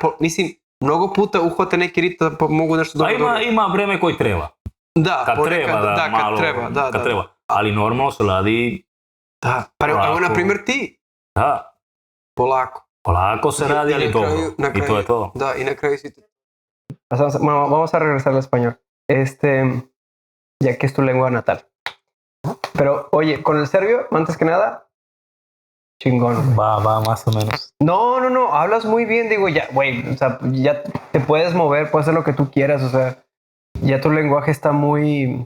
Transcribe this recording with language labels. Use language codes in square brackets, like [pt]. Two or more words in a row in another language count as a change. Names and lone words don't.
[sr] Mislim, mnogo puta uhvate neki ritam pa mogu nešto dobro. Ima vreme koji treba. Da, kad treba. Ali normalno se radi... Da, pa evo na primjer ti. Da. Polako se radi, ali dobro. I to je to. Da, y na kraju si... [es] Vamos a regresar al español. Ya que es tu lengua natal. Pero, oye, con el serbio, antes que nada, chingón. Va, más o menos. No, hablas muy bien, digo, ya, güey, o sea, ya te puedes mover, puedes hacer lo que tú quieras, o sea, ya tu lenguaje está muy...